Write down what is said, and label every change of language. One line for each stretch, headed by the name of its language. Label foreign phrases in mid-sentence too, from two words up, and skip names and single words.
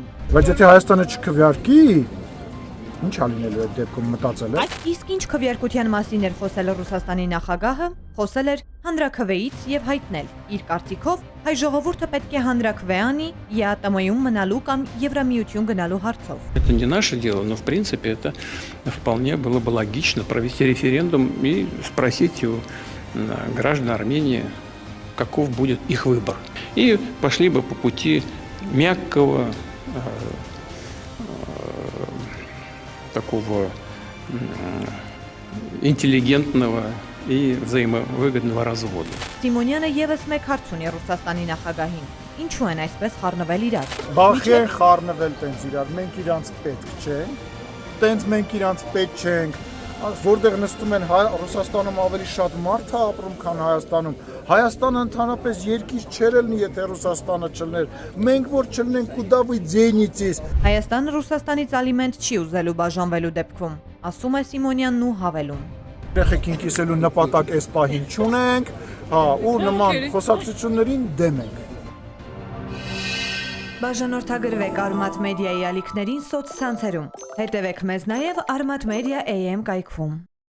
Armenian: Բայց եթե Հայաստանը չքվեարկի, ինչ ա լինելու այդ դեպքում մտածել եք։ Իսկ ինչ քվեարկության մասին էր խոսել Ռուսաստանի նախագահը, խոսել էր հանրաքվեից եւ հայտնել իր կարծիքով հայ ժողովուրդը պետք է հանրաքվե անի ԵԱՏՄ-ում մնալու կամ Եվրամիություն գնալու հարցով։
Russian: Это не наше дело, но в принципе это вполне было бы логично провести референдум и спросить у граждан Армении, каков будет их выбор. И пошли бы по пути мягкого, такого интеллигентного и взаимовыгодного развода.
Armenian: Սիմոնյանը եւս մեկ հարց ունի Ռուսաստանի նախագահին. Ինչու են այսպես խառնվել իրար։ Բախի են խառնվել տենց իրար, մենք իրանց պետք չենք, տենց մենք իրանց պետք չենք, որտեղ նստում են Ռուսաստանում ավելի շատ մարդ է ապրում, քան Հայաստանում։ Հայաստանը ընդհանրապես երկիր չէր լինի, եթե Ռուսաստանը չլներ։ Մենք որ չլնենք,
Russian: куда вы денетесь։
Armenian: Հայաստանը Ռուսաստանից ալիմենտ չի ուզելու բաժանվելու դեպքում, ասում է Սիմոնյանն ու հավելում։ Երեխեքին կիսելու նպատակ այս պահին չունենք, ու նման խոսակցություններին դեմ ենք։ Բաժանորդագրվեք Արմատ մեդիայի ալիքներին սոցցանցերում։ Հետևեք մեզ նաև Armat Media AM կայքում։